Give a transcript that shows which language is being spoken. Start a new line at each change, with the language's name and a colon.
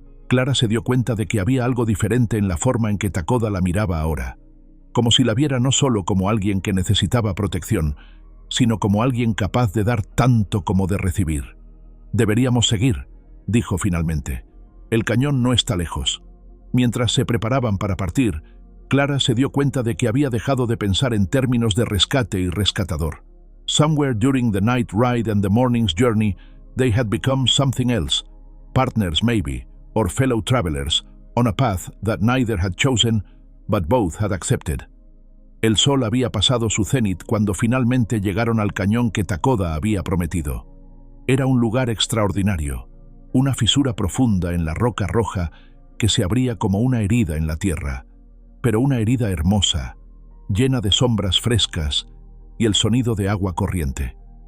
Spanish: Clara se dio cuenta de que había algo diferente en la forma en que Takoda la miraba ahora, como si la viera no solo como alguien que necesitaba protección, sino como alguien capaz de dar tanto como de recibir. «Deberíamos seguir», dijo finalmente. «El cañón no está lejos». Mientras se preparaban para partir, Clara se dio cuenta de que había dejado de pensar en términos de rescate y rescatador.
English: Somewhere during the night ride and the morning's journey, they had become something else, partners maybe, or fellow travelers, on a path that neither had chosen, but both had accepted.
Spanish: El sol había pasado su cenit cuando finalmente llegaron al cañón que Takoda había prometido. Era un lugar extraordinario, una fisura profunda en la roca roja que se abría como una herida en la tierra, pero una herida hermosa, llena de sombras frescas y el sonido de agua corriente.